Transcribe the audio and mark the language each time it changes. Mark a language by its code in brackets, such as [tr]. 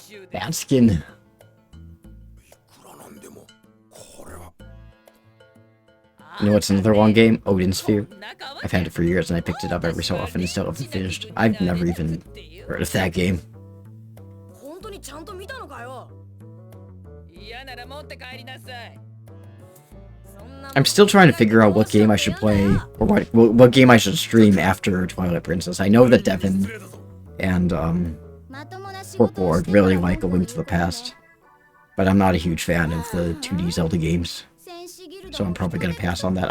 [en] Bad skin. You know what's another long game? Odin Sphere. I've had it for years and I picked it up every so often and still haven't finished. I've never even heard of that game. [ja] 本当にちゃんと見たのかよ。嫌なら持って帰りなさい。 [en] I'm still trying to figure out what game I should play, or what game I should stream after Twilight Princess. I know that Devin and Forkboard really like A Link to the Past, but I'm not a huge fan of the 2D Zelda games, so I'm probably going to pass on that.